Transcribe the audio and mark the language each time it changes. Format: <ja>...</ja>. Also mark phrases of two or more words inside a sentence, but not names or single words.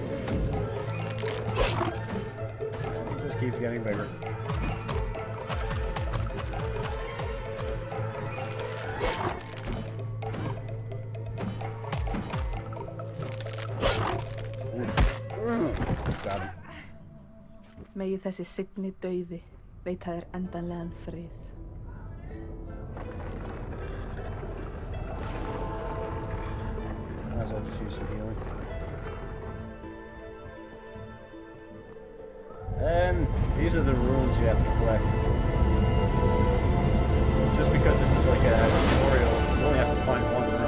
<en>Keeps getting bigger. Got him.</en> <is>Megi þessi signi dauði veita þér endanlegan frið.</is> <en>Might as well just use some healing. And these are the runes you have to collect. Just because this is like a tutorial, you only have to find 1 rune.</en>